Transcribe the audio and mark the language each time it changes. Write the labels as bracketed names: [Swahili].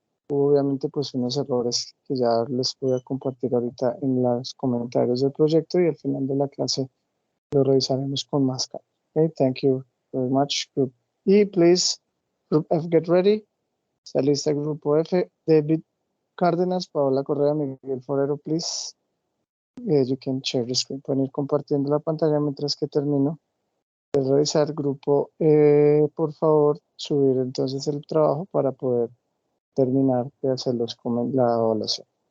[Spanish] Hubo obviamente pues unos errores que ya les voy a compartir ahorita en los comentarios del proyecto y al final de la clase lo revisaremos con más calma. [English] Okay, thank you very much, Group E, please. Group F, get ready. [Spanish] Está lista el Grupo F. David Cárdenas, Paola Correa, Miguel Forero, please. [English] You can share the screen. [Spanish] Pueden ir compartiendo la pantalla mientras que termino de revisar. Grupo, por favor, subir entonces el trabajo para poder terminar de hacer la evaluación.